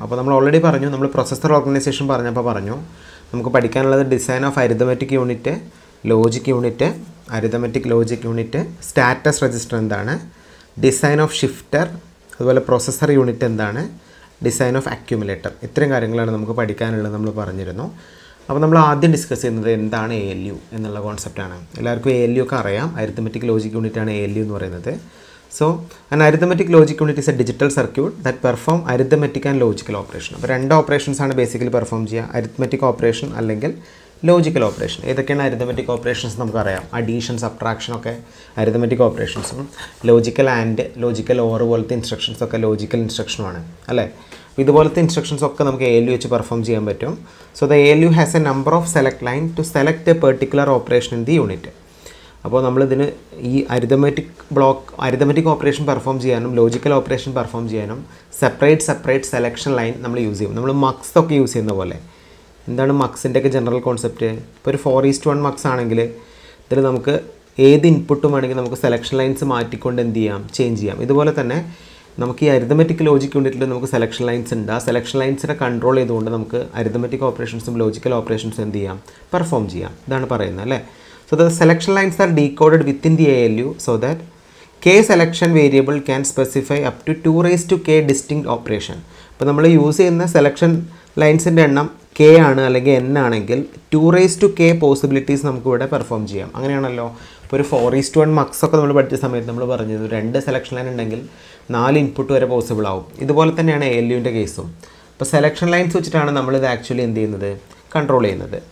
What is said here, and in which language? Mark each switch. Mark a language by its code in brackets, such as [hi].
[ml] അപ്പോൾ നമ്മൾ ഓൾറെഡി പറഞ്ഞു, നമ്മൾ പ്രൊസസ്സർ ഓർഗനൈസേഷൻ പറഞ്ഞപ്പോൾ പറഞ്ഞു നമുക്ക് പഠിക്കാനുള്ളത് design of arithmetic unit, logic unit, arithmetic logic unit, status register എന്താണ്, ഡിസൈൻ ഓഫ് ഷിഫ്റ്റർ, അതുപോലെ പ്രൊസസ്സർ യൂണിറ്റ് എന്താണ്, ഡിസൈൻ ഓഫ് അക്യുമുലേറ്റർ. ഇത്രയും കാര്യങ്ങളാണ് നമുക്ക് പഠിക്കാനുള്ളത് നമ്മൾ പറഞ്ഞിരുന്നു. അപ്പോൾ നമ്മൾ ആദ്യം ഡിസ്കസ് ചെയ്യുന്നത് എന്താണ് ALU എന്നുള്ള കോൺസെപ്റ്റാണ്. എല്ലാവർക്കും ALU ഒക്കെ അറിയാം. അരിത്മെറ്റിക് ലോജിക് യൂണിറ്റാണ് ALU എന്ന് പറയുന്നത്. [en] So, an arithmetic logic unit is a digital circuit that perform arithmetic and logical operation. [ml] അപ്പോൾ രണ്ട് ഓപ്പറേഷൻസ് ആണ് ബേസിക്കലി പെർഫോം ചെയ്യുക, അരിത്മെറ്റിക് ഓപ്പറേഷൻ അല്ലെങ്കിൽ ലോജിക്കൽ ഓപ്പറേഷൻ. ഏതൊക്കെയാണ് അരിത്മെറ്റിക് ഓപ്പറേഷൻസ് നമുക്കറിയാം. അഡീഷൻ, സബ്ട്രാക്ഷൻ ഒക്കെ arithmetic ഓപ്പറേഷൻസും, logical and, logical or പോലത്തെ instructions ഒക്കെ ലോജിക്കൽ ഇൻസ്ട്രക്ഷനുമാണ് അല്ലേ. ഇതുപോലത്തെ ഇൻസ്ട്രക്ഷൻസ് ഒക്കെ നമുക്ക് ALU വെച്ച് പെർഫോം ചെയ്യാൻ പറ്റും. [en] So the ALU has a number of select line to select a particular operation in the unit. [ml] അപ്പോൾ നമ്മളിതിന് ഈ അരിത്മെറ്റിക് ഓപ്പറേഷൻ പെർഫോം ചെയ്യാനും ലോജിക്കൽ ഓപ്പറേഷൻ പെർഫോം ചെയ്യാനും സെപ്പറേറ്റ് സെലക്ഷൻ ലൈൻ നമ്മൾ യൂസ് ചെയ്യും. നമ്മൾ മക്സ് ഒക്കെ യൂസ് ചെയ്യുന്ന പോലെ. എന്താണ് മക്സിൻ്റെ ഒക്കെ ജനറൽ കോൺസെപ്റ്റ്? ഇപ്പോൾ ഒരു 4:1 മക്സ് ആണെങ്കിൽ ഇതിൽ നമുക്ക് ഏത് ഇൻപുട്ടും വേണമെങ്കിൽ നമുക്ക് സെലക്ഷൻ ലൈൻസ് മാറ്റിക്കൊണ്ട് എന്ത് ചെയ്യാം, ചേഞ്ച് ചെയ്യാം. ഇതുപോലെ തന്നെ നമുക്ക് ഈ അരിത്മെറ്റിക് ലോജിക് യൂണിറ്റിൽ നമുക്ക് സെലക്ഷൻ ലൈൻസ് ഉണ്ട്. ആ സെലക്ഷൻ ലൈൻസിനെ കൺട്രോൾ ചെയ്തുകൊണ്ട് നമുക്ക് അരിത്മെറ്റിക് ഓപ്പറേഷൻസും ലോജിക്കൽ ഓപ്പറേഷൻസും എന്ത് ചെയ്യാം, പെർഫോം ചെയ്യാം. ഇതാണ് പറയുന്നത് അല്ലേ. [en] So the selection lines are decoded within the ALU so that k selection variable can specify up to 2k distinct operation. [ml] അപ്പോൾ നമ്മൾ യൂസ് ചെയ്യുന്ന സെലക്ഷൻ ലൈൻസിൻ്റെ എണ്ണം k ആണ് അല്ലെങ്കിൽ n ആണെങ്കിൽ 2k പോസിബിലിറ്റീസ് നമുക്ക് ഇവിടെ പെർഫോം ചെയ്യാം. അങ്ങനെയാണല്ലോ. ഇപ്പോൾ ഒരു 4:1 മക്സ് ഒക്കെ നമ്മൾ പഠിച്ച സമയത്ത് നമ്മൾ പറഞ്ഞത് 2 സെലക്ഷൻ ലൈൻ ഉണ്ടെങ്കിൽ 4 ഇൻപുട്ട് വരെ പോസിബിൾ ആവും. ഇതുപോലെ തന്നെയാണ് ALUവിൻ്റെ കേസും. അപ്പോൾ സെലക്ഷൻ ലൈൻസ് വെച്ചിട്ടാണ് നമ്മളിത് ആക്ച്വലി എന്ത് ചെയ്യുന്നത്, കൺട്രോൾ ചെയ്യുന്നത്.